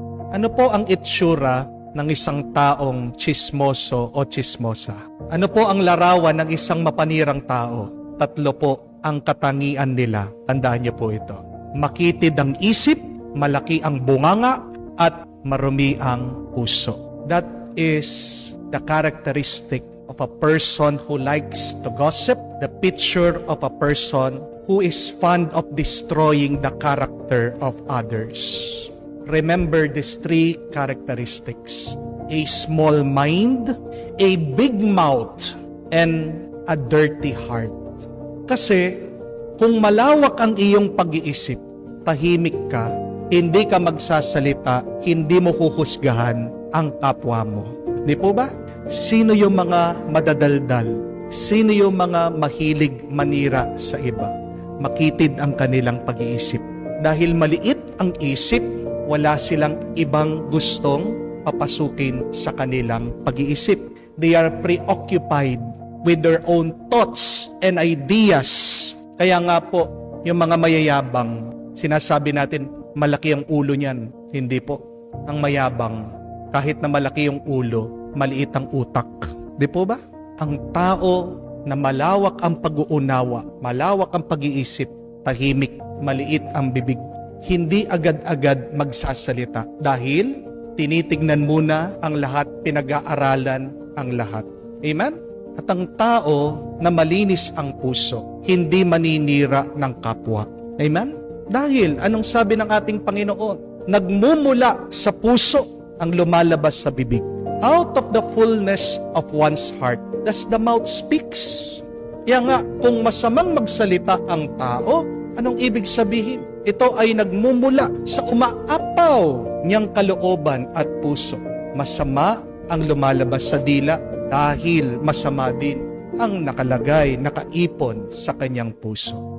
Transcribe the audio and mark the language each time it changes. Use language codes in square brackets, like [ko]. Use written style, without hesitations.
[tl] Ano po ang itsura ng isang taong tsismoso o tsismosa? Ano po ang larawan ng isang mapanirang tao? 3 po ang katangian nila. Tandaan niyo po ito. Makitid ang isip, malaki ang bunganga, at marumi ang puso. [en] That is the characteristic of a person who likes to gossip, the picture of a person who is fond of destroying the character of others. Remember these 3 characteristics: a small mind, a big mouth, and a dirty heart. [tl] Kasi kung malawak ang iyong pag-iisip, tahimik ka, hindi ka magsasalita, hindi mo huhusgahan ang kapwa mo. Di po ba? Sino yung mga madadaldal? Sino yung mga mahilig manira sa iba? Makitid ang kanilang pag-iisip. Dahil maliit ang isip, wala silang ibang gustong papasukin sa kanilang pag-iisip. [en] They are preoccupied with their own thoughts and ideas. [tl] Kaya nga po, yung mga mayayabang, sinasabi natin, malaki ang ulo niyan. Hindi po. Ang mayabang, kahit na malaki yung ulo, maliit ang utak. Di po ba? Ang tao na malawak ang pag-uunawa, malawak ang pag-iisip, tahimik, maliit ang bibig, hindi agad-agad magsasalita dahil tinitignan muna ang lahat, pinag-aaralan ang lahat. Amen? At ang tao na malinis ang puso, hindi maninira ng kapwa. Amen? Dahil, anong sabi ng ating Panginoon? Nagmumula sa puso ang lumalabas sa bibig. [en] Out of the fullness of one's heart, thus the mouth speaks. [tl] Kaya nga, kung masamang magsalita ang tao, anong ibig sabihin? Ito ay nagmumula sa umaapaw niyang kalooban at puso. Masama ang lumalabas sa dila dahil masama din ang nakalagay, nakaipon sa kanyang puso.